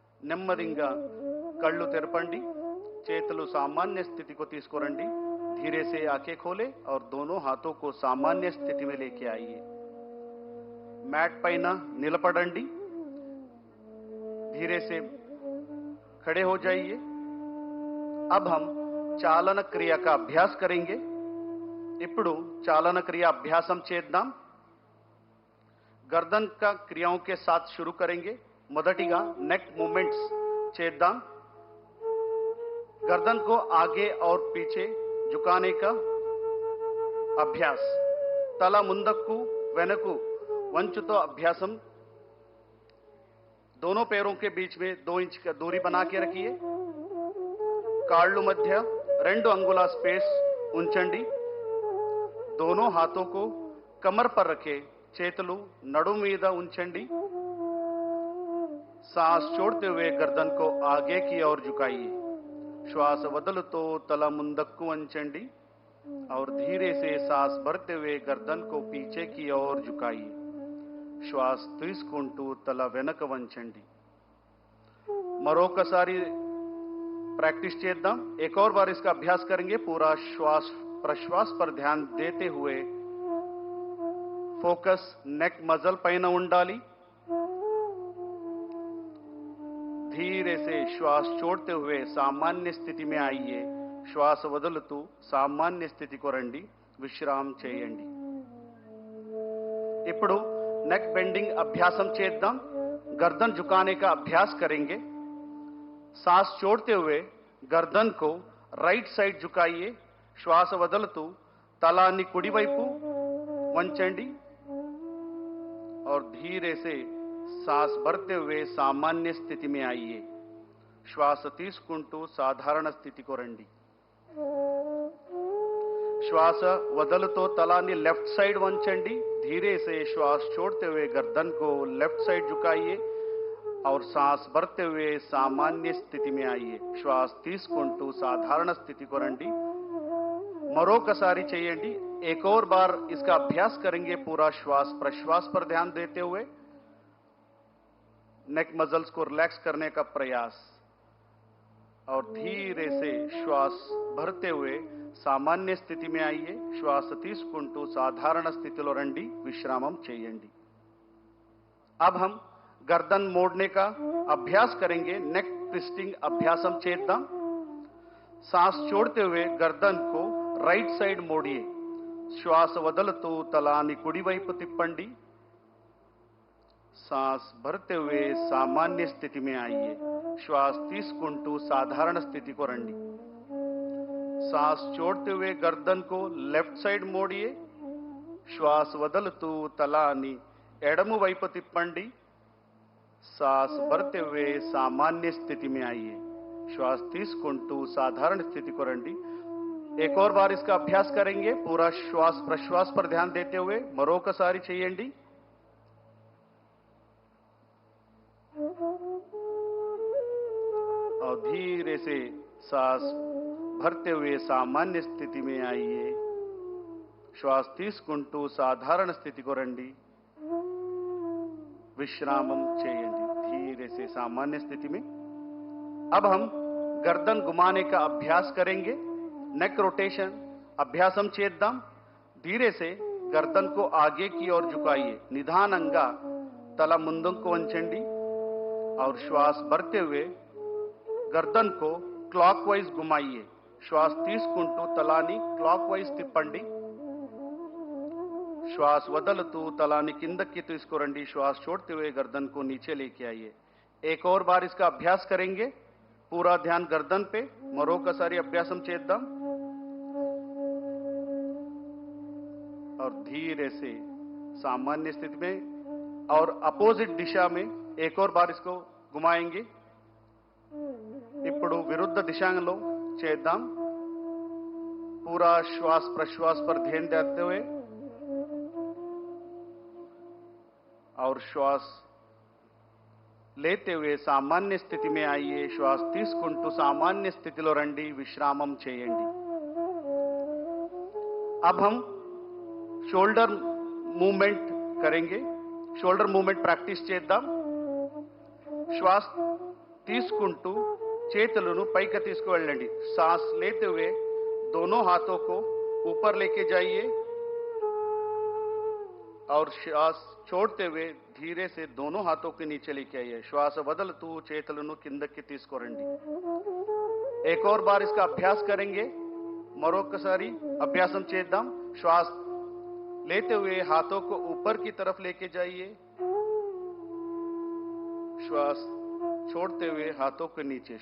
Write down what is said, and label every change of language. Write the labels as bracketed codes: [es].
[te] నెమ్మదిగా కళ్ళు తెరపండి, చేతులు [hi] सामान्य स्थिति को [te] తీసుకురండి। [hi] धीरे से आंखें खोले और दोनों हाथों को सामान्य स्थिति में लेके आइए। मैट [te] పైన నిలబడండి, [hi] धीरे से खड़े हो जाइए। अब हम चालन क्रिया का अभ्यास करेंगे। [te] ఇప్పుడు चालन क्रिया अभ्यासम చేద్దాం। [hi] गर्दन का क्रियाओं के साथ शुरू करेंगे। [te] మొదటిగా नेक मूवमेंट्स చేద్దాం। [hi] गर्दन को आगे और पीछे झुकाने का अभ्यास। [te] तला ముందకు వెనకు వంచుతో अभ्यासम। [hi] दोनों पैरों के बीच में 2 इंच का दूरी बना के रखिए। [te] కాళ్ళు మధ్య 2 अंगुला स्पेस ఉంచండి। [hi] दोनों हाथों को कमर पर रखे, [te] చేతులు నడుము మీద ఉంచండి। [hi] सांस छोड़ते हुए गर्दन को आगे की ओर झुकाइए। [te] श्वास వదులుతో తల ముందకు వంచండి [hi] और धीरे से सांस भरते हुए गर्दन को पीछे की ओर झुकाइए। [te] श्वास తీసుకుంటూ తల వెనక వంచండి। మరొకసారి प्रैक्टिस చేద్దాం। [hi] एक और बार इसका अभ्यास करेंगे। पूरा श्वास प्रश्वास पर ध्यान देते हुए फोकस नेक मसल [te] పైన ఉండాలి। [hi] धीरे से श्वास छोड़ते हुए सामान्य स्थिति में आइए। [te] श्वास వదులుతూ सामान्य స్థితికి రండి, విశ్రామం చేయండి। ఇప్పుడు नेक बेंडिंग अभ्यासम చేద్దాం। [hi] गर्दन झुकाने का अभ्यास करेंगे। सांस छोड़ते हुए गर्दन को राइट साइड झुकाइए। [te] श्वास వదులుతూ తలాన్ని కుడివైపు వంచండి [hi] और धीरे से सांस भरते हुए सामान्य स्थिति में आइए। [te] श्वास తీసుకుంటూ సాధారణ స్థితికి రండి। श्वास వదులుతో తలాన్ని लेफ्ट साइड వంచండి। [hi] धीरे से श्वास छोड़ते हुए गर्दन को लेफ्ट साइड झुकाइए और सांस भरते हुए सामान्य स्थिति में आइए। [te] श्वास తీసుకుంటూ సాధారణ స్థితికి రండి। మరొకసారి చేయండి। [hi] एक और बार इसका अभ्यास करेंगे। पूरा श्वास प्रश्वास पर ध्यान देते हुए नेक मसल्स को रिलैक्स करने का प्रयास और धीरे से श्वास भरते हुए सामान्य स्थिति में आइए। [te] श्वास తీసుకుంటూ సాధారణ స్థితిలో రండి, విశ్రామం చేయండి। [hi] अब हम गर्दन मोड़ने का अभ्यास करेंगे। [te] नेक ट्विस्टिंग अभ्यासम చేద్దాం। [hi] सांस छोड़ते हुए गर्दन को राइट साइड मोड़िए। [te] श्वास వదులుతూ తలాన్ని కుడివైపు తిప్పండి। [hi] सांस भरते हुए सामान्य स्थिति में आइए। [te] श्वास తీసుకుంటూ సాధారణ స్థితికి రండి। [hi] सांस छोड़ते हुए गर्दन को लेफ्ट साइड मोड़िए। [te] श्वास వదులుతూ తలాన్ని ఎడమ వైపు తిప్పండి। [hi] सांस भरते हुए सामान्य स्थिति में आइए। [te] श्वास తీసుకుంటూ साधारण स्थिति को రండి। [hi] एक और बार इसका अभ्यास करेंगे। पूरा श्वास प्रश्वास पर ध्यान देते हुए [te] మరొకసారి చేయండి। [hi] और धीरे से सांस भरते हुए सामान्य स्थिति में आइए। [te] श्वास తీసుకుంటూ సాధారణ స్థితికి రండి, విశ్రామం చేయండి। [hi] धीरे से सामान्य स्थिति में। अब हम गर्दन घुमाने का अभ्यास करेंगे। [te] Neck rotation अभ्यासम चेद्दाम। [hi] धीरे से गर्दन को आगे की ओर झुकाइए। [te] निधानंगा तला मुंदुंकु वंचंडी [hi] और श्वास भरते हुए गर्दन को क्लॉकवाइज घुमाइए। [te] श्वास తీసుకుంటూ తలాని క్లాక్వైజ్ తిప్పండి। श्वास వదలుతూ తలాని కిందకి తీసుకురండి। [hi] श्वास छोड़ते हुए गर्दन को नीचे लेके आइए। एक और बार इसका अभ्यास करेंगे। पूरा ध्यान गर्दन पे। [te] मरोकसारी अभ्यासम చేద్దాం। [hi] और धीरे से सामान्य स्थिति में और अपोजिट दिशा में एक और बार इसको घुमाएंगे। [te] ఇప్పుడు विरुद्ध दिशाలో చేద్దాం। [hi] पूरा श्वास प्रश्वास पर ध्यान देते हुए और श्वास लेते हुए सामान्य स्थिति में आइए। [te] श्वास తీసుకుంటూ सामान्य स्थितिలో రండి। विश्रामం చేయండి। [hi] अब हम शोल्डर मूवमेंट करेंगे। [te] शोल्डर मूवमेंट प्रैक्टिस చేద్దాం। श्वास తీసుకుంటూ చేతులను పైకి తీసుకువెళ్ళండి। [hi] सांस लेते हुए दोनों हाथों को ऊपर लेके जाइए और श्वास छोड़ते हुए धीरे से दोनों हाथों के नीचे लेके आइए। [te] श्वास వదలుతూ చేతులను కిందకి తీసుకురండి। [hi] एक और बार इसका अभ्यास करेंगे। [te] మరొకసారి అభ్యాసం చేద్దాం। [hi] श्वास लेते हुए हाथों को ऊपर की तरफ लेके जाइए। श्वास छोड़ते हुए हाथों के नीचे।